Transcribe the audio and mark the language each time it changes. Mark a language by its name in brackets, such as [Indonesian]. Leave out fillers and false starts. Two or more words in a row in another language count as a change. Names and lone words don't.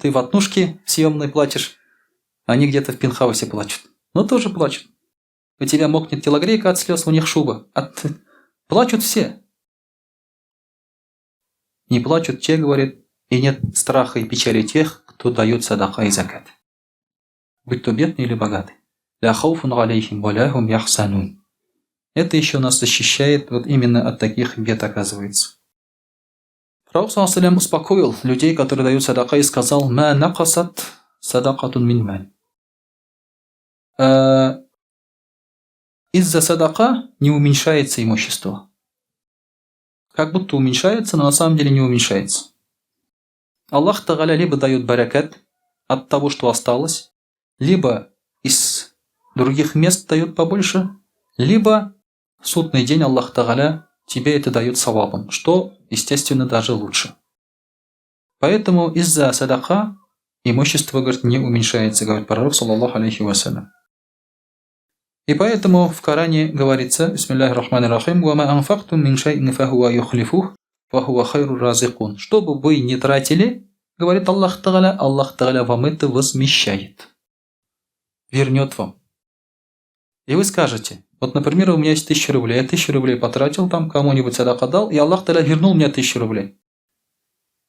[Russian] Ты в однушке съемной платишь, они где-то в пентхаусе плачут. Но тоже плачут. У тебя мокнет телогрейка от слез, у них шуба. Плачут все. Не плачут те, говорит, и нет страха и печали тех, кто дает садака и закат. Будь то бедный или богатый. [Arabic] لا خوف عليهم ولا هم يحزنون. [Russian] Это еще нас защищает вот именно от таких бед, оказывается. Пророк ﷺ успокоил людей, которые дают садака, и сказал: [Arabic] «ما نقصت صدقة من مال». [Russian] Из-за садака не уменьшается имущество. Как будто уменьшается, но на самом деле не уменьшается. Аллах Та'аля либо дает баракат от того, что осталось, либо из других мест дает побольше, либо в судный день Аллах Та'аля тебе это дает савабом, что, естественно, даже лучше. Поэтому из-за садака имущество, говорит, не уменьшается, говорит пророк, [Arabic] صلى الله عليه وسلم. [Russian] И поэтому в Коране говорится: [Arabic] «بسم الله الرحمن الرحيم وما أنفقتم من شيء فهو يخلفه وهو خير الرازقين». [Russian] Что бы вы не тратили, говорит Аллах Та'аля вам это возмещает. Вернет вам. И вы скажете: вот, например, у меня есть 1000 рублей, я 1000 рублей потратил, там кому-нибудь садака дал, и Аллах Та'аля вернул мне 1000 рублей.